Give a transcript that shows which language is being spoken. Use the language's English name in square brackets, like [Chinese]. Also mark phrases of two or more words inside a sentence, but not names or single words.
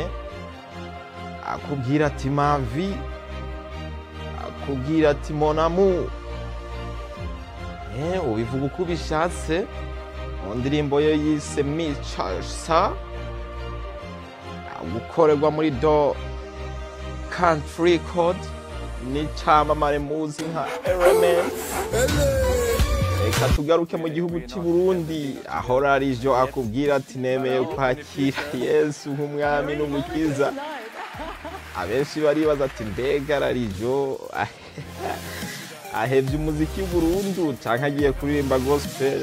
[Rundi] Akubwira ati [French] ma vie, [Rundi] akubwira ati [French] mon amour. [Rundi] Ubivuga uko bishatse mu ndirimbo yo yise Michasa, gukorerwa muri Do Country Record n'icyamamare muzi nka Element. Reka tugaruke mu gihugu cy'i Burundi aho Rarijo akubwira ati nemeye kwakira Yesu nk'umwami n'umukiza. Abenshi baribaza ati mbega Rarijo ahevye umuziki Burundu canke agiye kuririmba gospel?